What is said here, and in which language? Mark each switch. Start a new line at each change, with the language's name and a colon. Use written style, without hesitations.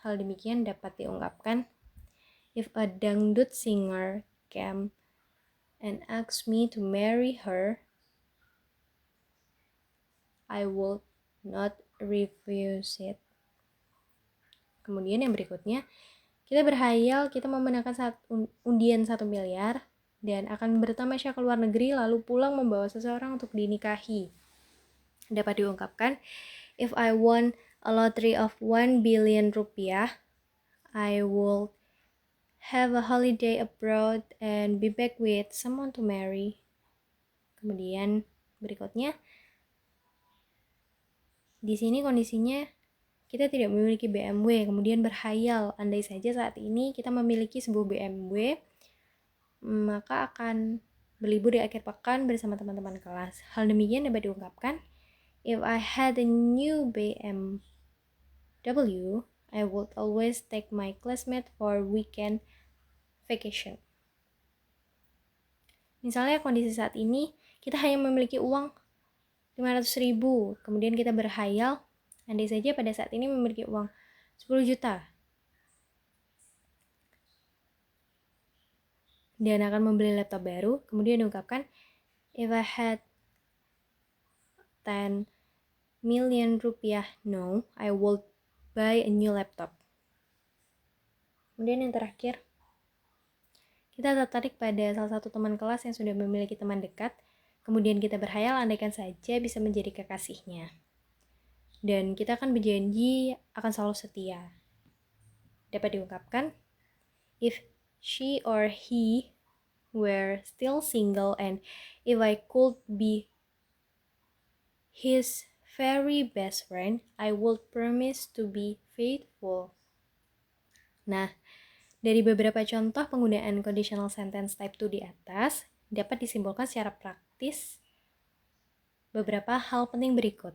Indonesian: Hal demikian dapat diungkapkan,
English: if a dangdut singer came and asked me to marry her, I would not refuse it.
Indonesian: Kemudian yang berikutnya, kita berhayal kita memenangkan undian 1 miliar dan akan bertamasya ke luar negeri lalu pulang membawa seseorang untuk dinikahi. Dapat diungkapkan,
English: if I won a lottery of 1 billion rupiah, I will have a holiday abroad and be back with someone to marry.
Indonesian: Kemudian berikutnya, di sini kondisinya kita tidak memiliki BMW, kemudian berhayal andai saja saat ini kita memiliki sebuah BMW, maka akan berlibur di akhir pekan bersama teman-teman kelas. Hal demikian dapat diungkapkan,
English: if I had a new BMW, I would always take my classmate for weekend vacation.
Indonesian: Misalnya kondisi saat ini kita hanya memiliki uang 500.000, kemudian kita berhayal andai saja pada saat ini memiliki uang 10 juta dan akan membeli laptop baru. Kemudian diungkapkan,
English: if I had 10 million rupiah now, I would buy a new laptop.
Indonesian: Kemudian yang terakhir, kita tertarik pada salah satu teman kelas yang sudah memiliki teman dekat. Kemudian kita berhayal andaikan saja bisa menjadi kekasihnya. Dan kita akan berjanji akan selalu setia. Dapat diungkapkan,
English: if she or he were still single and if I could be his very best friend, I would promise to be faithful.
Indonesian: Nah, dari beberapa contoh penggunaan conditional sentence type 2 di atas, dapat disimpulkan secara praktis beberapa hal penting berikut.